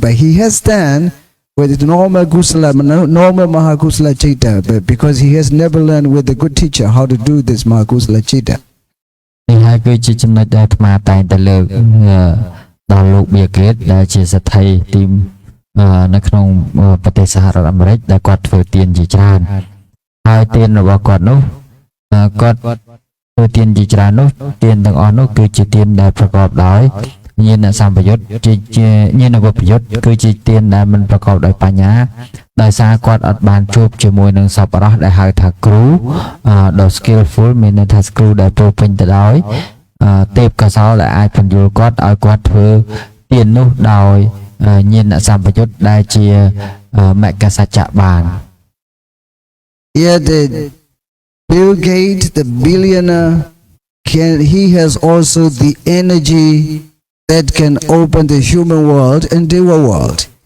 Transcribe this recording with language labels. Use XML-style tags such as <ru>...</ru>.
<en>But he has done with normal Kusala, normal Mahakusala Chitta, but because he has never learned with a good teacher how to do this Mahakusala Chitta.</en> <km>នេះហើយគឺជាចំណុចដែលអាត្មាតែងតែលើកដល់លោក Bill Gates ដែលជាសេដ្ឋីទីនៅក្នុងប្រទេសសហរដ្ឋអាមេរិកដែលគាត់ធ្វើទានជាច្រើនហើយទានរបស់គាត់នោះ គាត់ធ្វើទានជាច្រើននោះទានទាំងអស់នោះគឺជាទានដែលប្រកបដោយញាណសម្បយុទ្ធជាញាណវិបយុទ្ធគឺជាទានដែលមិនប្រកបដោយបញ្ញាដោយសារគាត់អត់បានជួបជាមួយនឹងសប្បុរសដែលហៅថាគ្រូដ៏ skillful មានន័យថាគ្រូដែលពោពេញទៅដោយ ទេពកោសលដែលអាចពន្យល់គាត់ឲ្យគាត់ធ្វើទាននោះដោយញាណសម្បយុទ្ធដែលជាមគ្គសច្ចៈបាន</km> <en>Here the Bill Gates, the billionaire, he has also the energy that can open the human world and the world.</en>